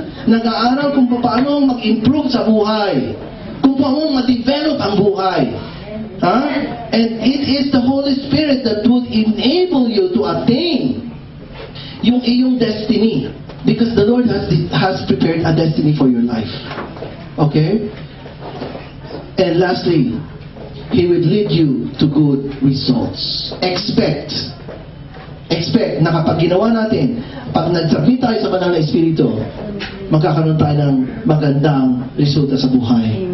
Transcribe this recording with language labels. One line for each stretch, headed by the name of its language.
Filipino: Nag-aaral kung paano mag-improve sa buhay. Kung paano ma-develop ang buhay.
English: And it is the Holy Spirit that would enable you to attain yung iyong destiny. Because the Lord has prepared a destiny for your life. Okay? And lastly, He will lead you to good results.
Filipino: Expect na kapag ginawa natin, pag nag-submit tayo sa banal na Espiritu, magkakaroon tayo ng magandang resulta sa buhay.